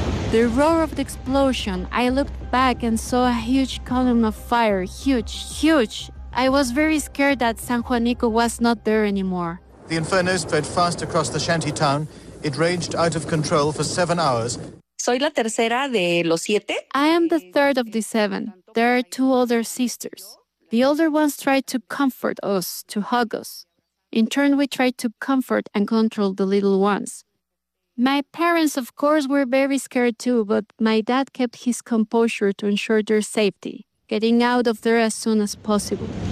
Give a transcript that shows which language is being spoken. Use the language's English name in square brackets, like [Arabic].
[English] The roar of the explosion, I looked back and saw a huge column of fire, huge. I was very scared that San Juanico was not there anymore. The inferno spread fast across the shanty town. It raged out of control for 7 hours. [Spanish] Soy la tercera de los siete. [English] I am the third of the seven. There are two older sisters. The older ones tried to comfort us, to hug us. In turn, we tried to comfort and control the little ones. My parents, of course, were very scared too, but my dad kept his composure to ensure their safety, getting out of there as soon as possible.